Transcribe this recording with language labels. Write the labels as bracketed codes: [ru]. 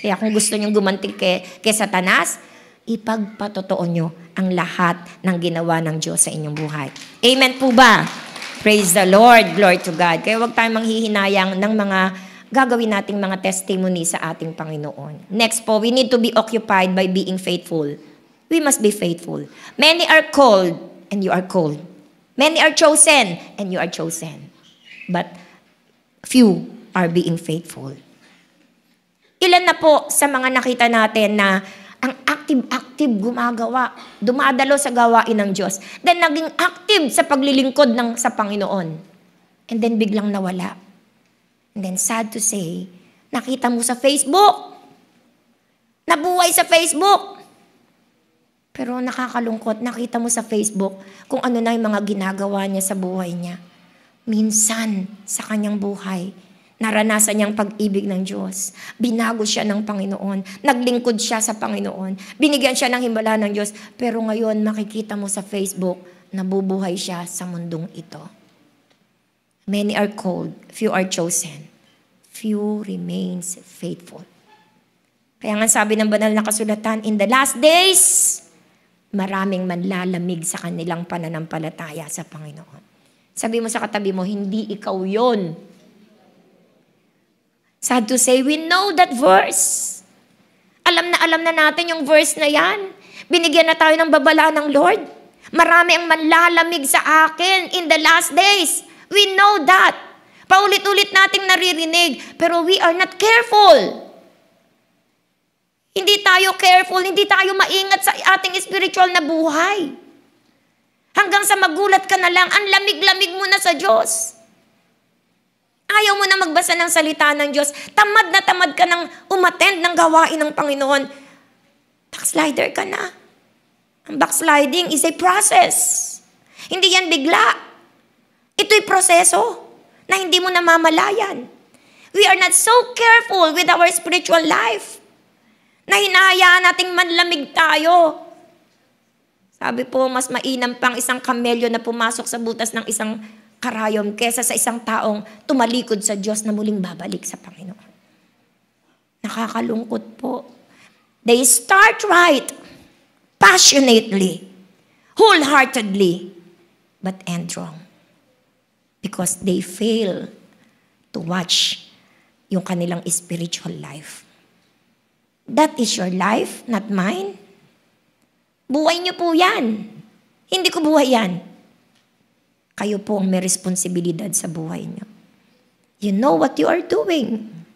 [tl] Kaya kung gusto niyong gumanti kay Satanas, ipagpatotoo niyo ang lahat ng ginawa ng Diyos sa inyong buhay. Amen po ba? [en] Praise the Lord. Glory to God. [tl] Kaya huwag tayong manghihinayang ng mga gagawin nating mga testimony sa ating Panginoon. [en] Next po, we need to be occupied by being faithful. We must be faithful. Many are called, and you are called. Many are chosen, and you are chosen. But few are being faithful. [tl] Ilan na po sa mga nakita natin na ang active gumagawa, dumadalo sa gawain ng Diyos, then naging active sa paglilingkod sa Panginoon. [en] And then [tl] biglang nawala. [en] And then sad to say, [tl] nakita mo sa Facebook, nabuhay sa Facebook. Pero nakakalungkot, nakita mo sa Facebook kung ano na yung mga ginagawa niya sa buhay niya. Minsan sa kanyang buhay, naranasan niyang pag-ibig ng Diyos. Binago siya ng Panginoon. Naglingkod siya sa Panginoon. Binigyan siya ng himala ng Diyos. Pero ngayon, makikita mo sa Facebook, nabubuhay siya sa mundong ito. [en] Many are called, few are chosen. Few remains faithful. [tl] Kaya nga sabi ng banal na kasulatan, [en] in the last days, [tl] maraming manlalamig sa kanilang pananampalataya sa Panginoon. Sabi mo sa katabi mo, hindi ikaw yon. [en] Sad to say, we know that verse. [tl] Alam na natin yung verse na yan. Binigyan na tayo ng babala ng Lord. Marami ang manlalamig sa akin [en] in the last days. We know that. [tl] Paulit-ulit nating naririnig, pero [en] we are not careful. [tl] Hindi tayo careful, hindi tayo maingat sa ating spiritual na buhay. Hanggang sa magulat ka na lang, ang lamig-lamig mo na sa Diyos. Ayaw mo na magbasa ng salita ng Diyos. Tamad na tamad ka ng umattend ng gawain ng Panginoon. Backslider ka na. Ang backsliding is a process. Hindi yan bigla. Ito'y proseso na hindi mo namamalayan. [en] We are not so careful with our spiritual life [tl] na hinahayaan nating manlamig tayo. Sabi po, mas mainam pang isang kamelyo na pumasok sa butas ng isang karayom kesa sa isang taong tumalikod sa Diyos na muling babalik sa Panginoon. Nakakalungkot po. [en] They start right, passionately, wholeheartedly, but end wrong. Because they fail to watch [tl] yung kanilang [en] spiritual life. That is your life, not mine. [tl] Buhay niyo po yan. Hindi ko buhay yan. Kayo po ang may responsibilidad sa buhay niyo. [en] You know what you are doing.